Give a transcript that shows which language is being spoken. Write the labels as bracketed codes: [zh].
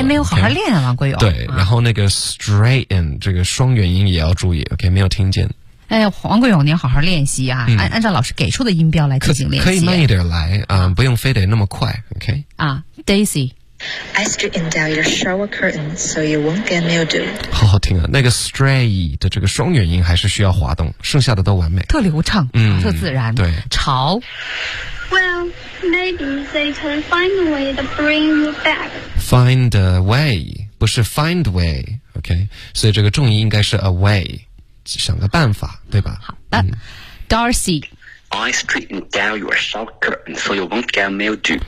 [zh] 哎，没有好好练啊，王国勇。对、嗯，然后那个 straighten 这个双元音也要注意。OK， 没有听见。哎，王国勇，你要好好练习啊！按照老师给出的音标来进行练习。可以慢一点来啊、不用非得那么快。 [en] OK。 [zh] 啊 ，Daisy。 [en] I straightened out your shower curtain so you won't get mildew. [zh] 好好听啊，那个 stray 的这个双元音还是需要滑动，剩下的都完美，特流畅，特自然。对，潮。 [en] Well, maybe they can find a way to bring you back. Find a way, [zh] 不是 [en] find way, OK? [zh] 所以这个重音应该是 a way, 想个办法，对吧？好的、Darcy. [en] I straightened down your shower curtain so you won't get mildew.